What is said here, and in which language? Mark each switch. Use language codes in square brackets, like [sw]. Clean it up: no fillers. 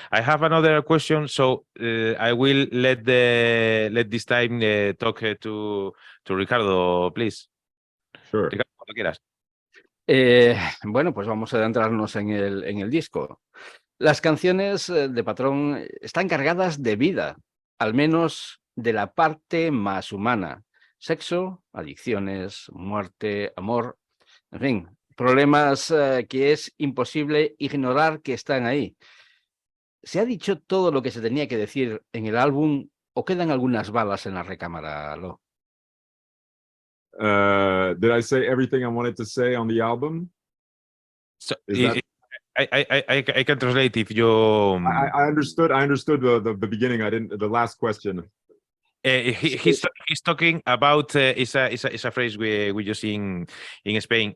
[en] I have another question, so I will let this time talk to Ricardo, please. Sure. [es] Ricardo, cuando quieras. Bueno, pues vamos a adentrarnos en el disco. Las canciones de Patrón están cargadas de vida, al menos de la parte más humana. Sexo, adicciones, muerte, amor, en fin, problemas que es imposible ignorar que están ahí. ¿Se ha dicho todo lo que se tenía que decir en el álbum o quedan algunas balas en la recámara, Lo? [en] Did I say everything I wanted to say on the album? So, Is that... I can translate if you. I understood. I understood the beginning. I didn't. The last question. He's talking about it's a phrase we use in Spain.